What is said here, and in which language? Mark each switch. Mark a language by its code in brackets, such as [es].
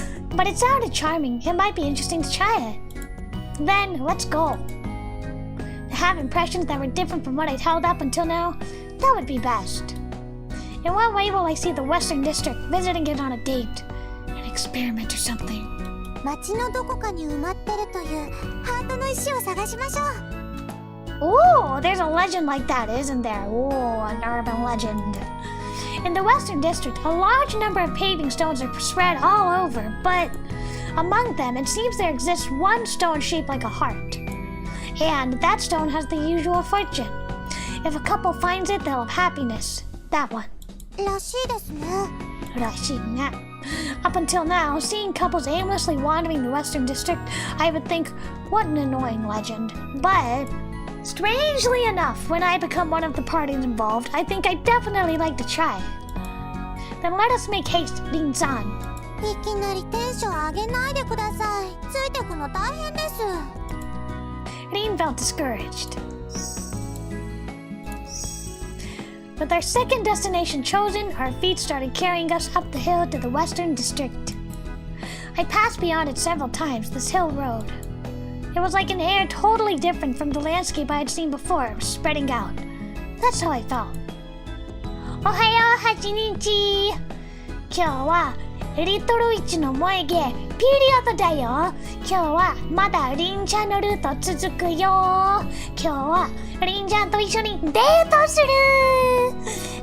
[en] But it sounded charming. It might be interesting to try it. Then, let's go. To have impressions that were different from what I'd held up until now, that would be best. In what way will I see the Western District, visiting it on a date? An experiment or something. [ja] 街のどこかに埋まってるというハートの石を探しましょう。 [en] Ooh, there's a legend like that, isn't there? Ooh, an urban legend. In the Western District, a large number of paving stones are spread all over, but among them, it seems there exists one stone shaped like a heart. And that stone has the usual fortune. If a couple finds it, they'll have happiness. That one. [ja] らしいですね。らしいね. [en] Up until now, seeing couples aimlessly wandering the Western District, I would think, what an annoying legend. But strangely enough, when I become one of the parties involved, I think I'd definitely like to try it. Then let us make haste, Rin-san. [ja] いきなりテンション上げないでください。ついてくの大変です。 [en] Rin felt discouraged. With our second destination chosen, our feet started carrying us up the hill to the Western District. I passed beyond it several times, this hill road. It was like an air totally different from the landscape I had seen before, spreading out. That's how I felt. [ja] Ohayo, [en] Hachinichi! [ja] 今日はリトル1の萌えゲーピリオドだよ。今日はまだリンちゃんのルート続くよ。今日はリンちゃんと一緒にデートする。